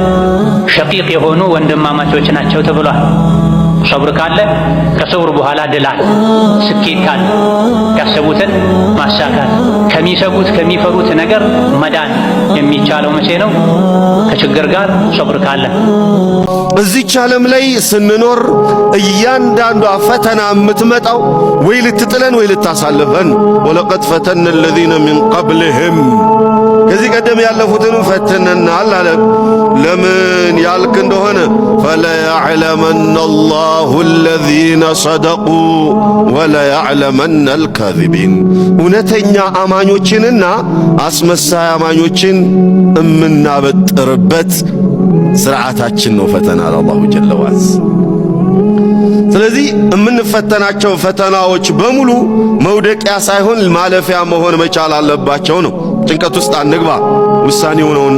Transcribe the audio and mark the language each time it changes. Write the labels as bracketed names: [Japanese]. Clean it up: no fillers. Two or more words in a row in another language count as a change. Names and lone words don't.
[Amharic] ሸቂቅ የሆኑ ወንድማማቾች ናቸው ተብሏል ሶብር ካለ ከሶብር በኋላ ድል አለ ስኬት አለ ያሰቡትን ማሳካት ከሚሰጉት ከሚፈሩት ነገር መዳን የሚቻለው መቼ ነው ከችግር ጋር ሶብር ካለ እዚች ዓለም ላይ ስንኖር እያንዳንዱ ፈተና የምትመጣው ወይ ልትጥለን ወይ ልታሳልፈን [Arabic] ولقد فتنا الذين من قبلهم [Amharic] ከዚህ ቀደም ያለፉትን ፈተነናል አለ ለምን ያልክ እንደሆነ [Arabic] فلا يعلمن الله الذين صدقوا ولا يعلمن الكاذبين [Amharic] እውነተኛ አማኞችንና አስመሳይ አማኞችን እምናበጥርበት ስርዓታችን ነው ፈተና [Arabic] الله جل وعز [Amharic] ስለዚህ እምንፈተናቸው ፈተናዎች በሙሉ መውደቂያ ሳይሆን ማለፊያ መሆን መቻል አለባቸው ነው ጭንቀት ውስጥ አንግባ ውሳኔው ነውና